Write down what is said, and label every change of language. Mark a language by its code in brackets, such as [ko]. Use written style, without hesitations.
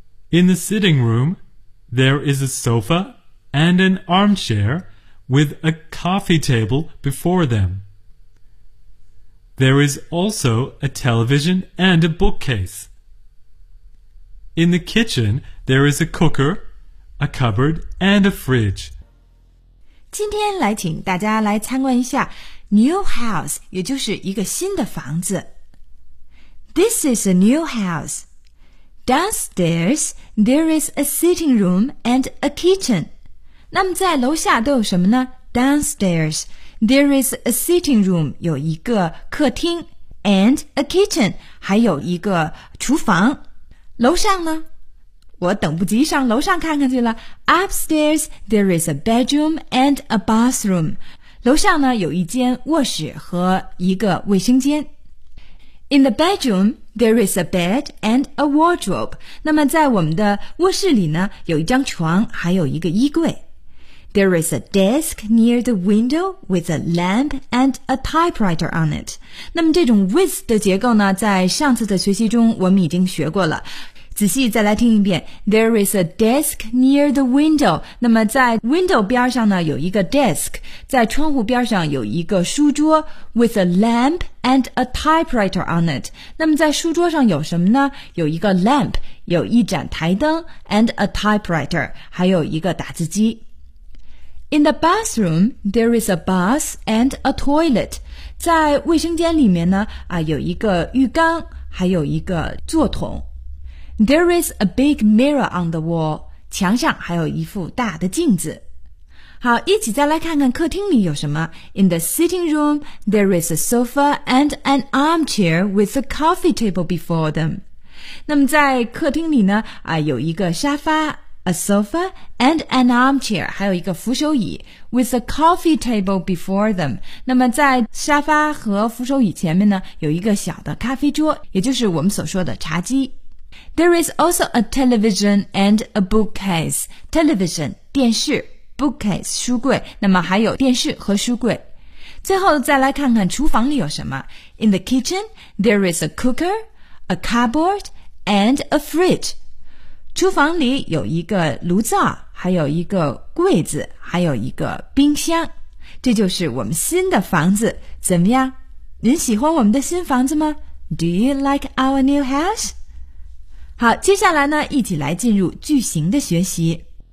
[en] In the sitting room, there is a sofa and an armchair with a coffee table before them. There is also a television and a bookcase. In the kitchen, there is a cooker, a cupboard, and a fridge. [zh] 今天来请大家来参观一下 [en] new house [zh] 也就是一个新的房子。 [en] This is a new house. Downstairs, there is a sitting room and a kitchen. [zh] 那么在楼下都有什么呢 [en] ?Downstairs, there is a sitting room, [zh] 有一个客厅 [en] and a kitchen, [zh] 还有一个厨房。楼上呢我等不及上楼上看看去了。 [en] Upstairs, there is a bedroom and a bathroom. [zh] 楼上呢有一间卧室和一个卫生间。 [en] In the bedroom, there is a bed and a wardrobe. [zh] 那么在我们的卧室里呢有一张床还有一个衣柜。 [en] There is a desk near the window with a lamp and a typewriter on it. [zh] 那么这种 with 的结构呢在上次的学习中我们已经学过了。仔细再来听一遍 [en] There is a desk near the window [zh] 那么在 window 边上呢有一个 desk 在窗户边上有一个书桌 [en] with a lamp and a typewriter on it [zh] 那么在书桌上有什么呢有一个 lamp 有一盏台灯 [en] and a typewriter [zh] 还有一个打字机 [en] In the bathroom there is a bath and a toilet [zh] 在卫生间里面呢啊，有一个浴缸还有一个坐桶 [en] There is a big mirror on the wall. [zh] 墙上还有一副大的镜子。好，一起再来看看客厅里有什么。 [en] In the sitting room, there is a sofa and an armchair with a coffee table before them. [zh] 那么在客厅里呢，啊，有一个沙发 , [en] a sofa and an armchair, [zh] 还有一个扶手椅 , [en] with a coffee table before them. [zh] 那么在沙发和扶手椅前面呢，有一个小的咖啡桌，也就是我们所说的茶几。 [en] There is also a television and a bookcase. [zh] Television, 电视 ,bookcase, 书柜。那么还有电视和书柜。最后再来看看厨房里有什么。 [en] In the kitchen, there is a cooker, a cupboard, and a fridge. [zh] 厨房里有一个炉灶还有一个柜子还有一个冰箱。这就是我们新的房子。怎么样您喜欢我们的新房子吗 ? [en] Do you like our new house? [zh] 好，接下来呢，一起来进入句型的学习。